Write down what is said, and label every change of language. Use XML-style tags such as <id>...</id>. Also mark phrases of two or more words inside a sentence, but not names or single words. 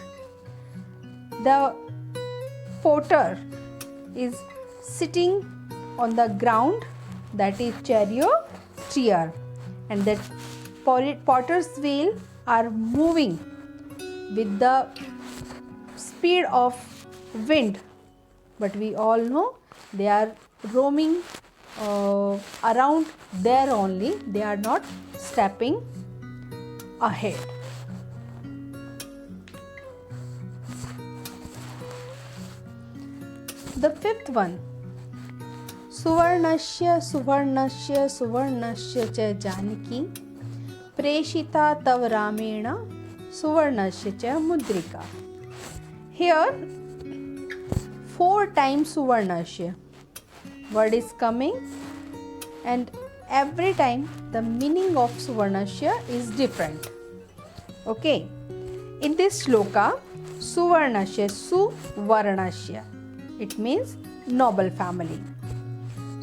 <en>The potter is sitting on the ground, that is charioteer, and that potter's wheel are moving with the speed of wind, but we all know they are roaming around there only, they are not stepping ahead. The fifth one,</en> <sa>Suvarnasya Suvarnasya Suvarnasya cha Janaki Preshita tav Ramena Suvarnasya cha Mudrika.</sa> <en>Here 4 times Suvarnasya word is coming, and every time the meaning of Suvarnasya is different. Okay, in this shloka, Suvarnasya, Suvarnasya, it means noble family.</en>